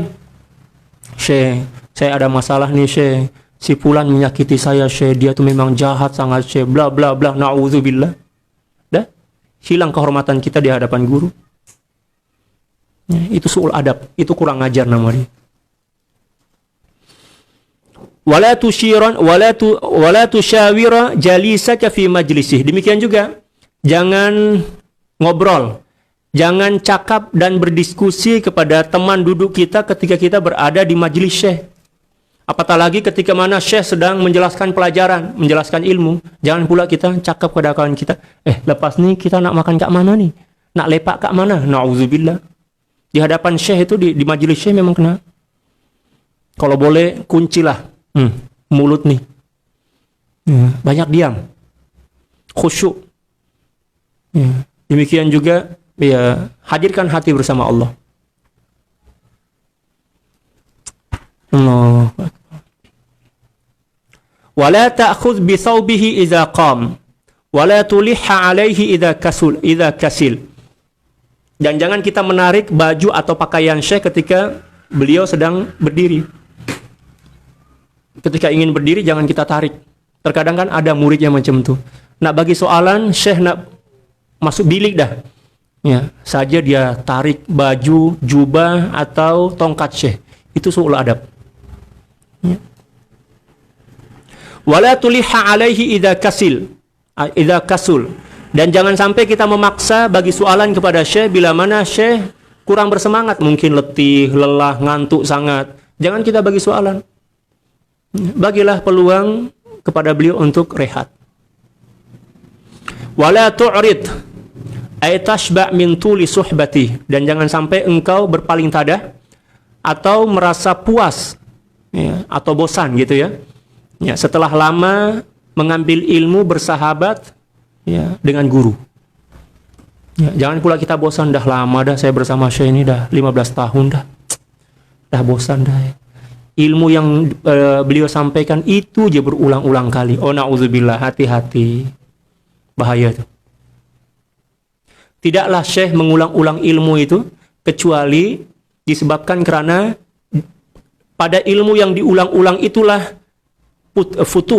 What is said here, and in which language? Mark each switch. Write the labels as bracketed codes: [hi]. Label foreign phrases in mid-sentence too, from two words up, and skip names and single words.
[ms] Syekh, saya ada masalah nih Syekh, si fulan menyakiti saya Syekh, dia tuh memang jahat sangat Syekh, bla bla bla, na'udzubillah. Dah, hilang kehormatan kita di hadapan guru. Ya, itu su'ul adab, itu kurang ajar nama dia. [ar] ولا تشاور جليسك في مجلسه. [ms] Demikian juga, jangan ngobrol, jangan cakap dan berdiskusi kepada teman duduk kita ketika kita berada di majlis syekh. Apatah lagi ketika mana syekh sedang menjelaskan pelajaran, menjelaskan ilmu. Jangan pula kita cakap kepada kawan kita, lepas ni kita nak makan kat mana ni? Nak lepak kat mana? Na'udzubillah. Di hadapan syekh itu, di majlis syekh memang kena. Kalau boleh, kuncilah mulut nih. Banyak diam. Khusyuk. Demikian juga, hadirkan hati bersama Allah. Allah. [ar] ولا تأخذ بثوبه إذا قام، ولا تلح عليه إذا كسل. [ms] Dan jangan kita menarik baju atau pakaian syekh ketika beliau sedang berdiri. Ketika ingin berdiri jangan kita tarik. Terkadang kan ada murid yang macam itu. Nak bagi soalan, syekh nak masuk bilik dah. Ya, saja dia tarik baju, jubah atau tongkat syekh. Itu su'ul adab. Ya. [ar] ولا تلح عليه إذا كسل. [ms] Dan jangan sampai kita memaksa bagi soalan kepada syekh bila mana syekh kurang bersemangat, mungkin letih, lelah, ngantuk sangat. Jangan kita bagi soalan. Bagilah peluang kepada beliau untuk rehat. [ar] ولا تعرض أي تشبع من طول صحبته. [ms] Dan jangan sampai engkau berpaling tadah atau merasa puas atau bosan gitu ya. Setelah lama mengambil ilmu bersahabat dengan guru. Jangan pula kita bosan, dah lama dah saya bersama syekh ini, dah 15 tahun dah bosan dah. Ilmu yang beliau sampaikan itu je berulang-ulang kali. Oh na'udzubillah, hati-hati. Bahaya itu. Tidaklah syekh mengulang-ulang ilmu itu kecuali disebabkan karena pada ilmu yang diulang-ulang itulah futuh.